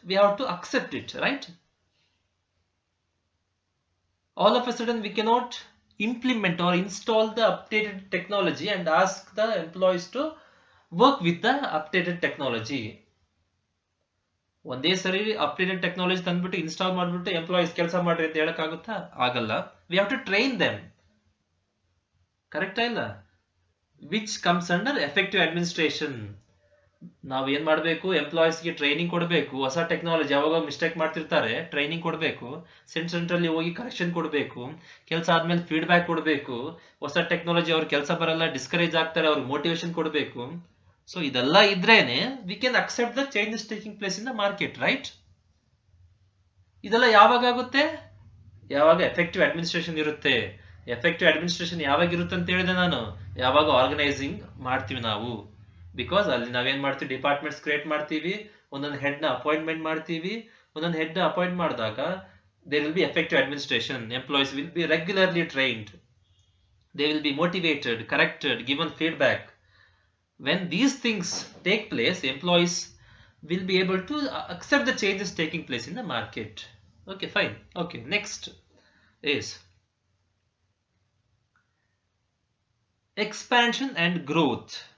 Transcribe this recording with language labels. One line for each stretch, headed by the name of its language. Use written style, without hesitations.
English: We have to accept it, right? All of a sudden we cannot implement or install the updated technology and ask the employees to work with the updated technology.
Kannada: ಒಂದೇ ಸರಿ updated technology ತಂದ್ಬಿಟ್ಟು install ಮಾಡ್ಬಿಟ್ಟು employees ಕೆಲಸ ಮಾಡ್ರಿ ಅಂತ ಹೇಳಕ್ಕಾಗುತ್ತಾ? ಆಗಲ್ಲ.
English: We have to train them.
Kannada: ಕರೆಕ್ಟಾ ಇಲ್ಲ?
English: Which comes under effective administration.
Kannada: ನಾವು ಏನ್ ಮಾಡಬೇಕು, ಎಂಪ್ಲಾಯೀಸ್ಗೆ ಟ್ರೈನಿಂಗ್ ಕೊಡಬೇಕು. ಹೊಸ ಟೆಕ್ನಾಲಜಿ ಯಾವಾಗ ಮಿಸ್ಟೇಕ್ ಮಾಡ್ತಿರ್ತಾರೆ, ಟ್ರೈನಿಂಗ್ ಕೊಡಬೇಕು. ಸೆಂಟ್ರಲ್ಲಿ ಹೋಗಿ ಕರೆಕ್ಷನ್ ಕೊಡಬೇಕು. ಕೆಲಸ ಆದ್ಮೇಲೆ ಫೀಡ್ಬ್ಯಾಕ್ ಕೊಡಬೇಕು. ಹೊಸ ಟೆಕ್ನಾಲಜಿ ಅವ್ರ ಕೆಲಸ ಬರಲ್ಲ, ಡಿಸ್ಕರೇಜ್ ಆಗ್ತಾರೆ, ಅವ್ರಿಗೆ ಮೋಟಿವೇಶನ್ ಕೊಡಬೇಕು. ಸೊ ಇದೆಲ್ಲ ಇದ್ರೇನೆ
English: We can accept the changes taking place in the market, right?
Kannada: ಇದೆಲ್ಲ ಯಾವಾಗ ಆಗುತ್ತೆ? ಯಾವಾಗ ಎಫೆಕ್ಟಿವ್ ಅಡ್ಮಿನಿಸ್ಟ್ರೇಷನ್ ಇರುತ್ತೆ. ಎಫೆಕ್ಟಿವ್ ಅಡ್ಮಿನಿಸ್ಟ್ರೇಷನ್ ಯಾವಾಗ ಇರುತ್ತೆ ಅಂತ ಹೇಳಿದೆ ನಾನು, ಯಾವಾಗ ಆರ್ಗನೈಸಿಂಗ್ ಮಾಡ್ತೀವಿ ನಾವು. ಬಿಕಾಸ್ ಅಲ್ಲಿ ನಾವೇನ್ ಮಾಡ್ತೀವಿ, ಡಿಪಾರ್ಟ್ಮೆಂಟ್ಸ್ ಕ್ರಿಯೇಟ್ ಮಾಡ್ತೀವಿ, ಒಂದೊಂದು ಹೆಡ್ ನ ಅಪಾಯಿಂಟ್ಮೆಂಟ್ ಮಾಡ್ತೀವಿ. ಒಂದೊಂದು ಹೆಡ್ ನ ಅಪಾಯಿಂಟ್ ಮಾಡಿದಾಗ
English: There will be effective administration. Employees will be regularly trained. They will be motivated, corrected, given feedback. When these things take place, employees will be able to accept the changes taking place in the market. Okay, fine. Okay, next is expansion and growth.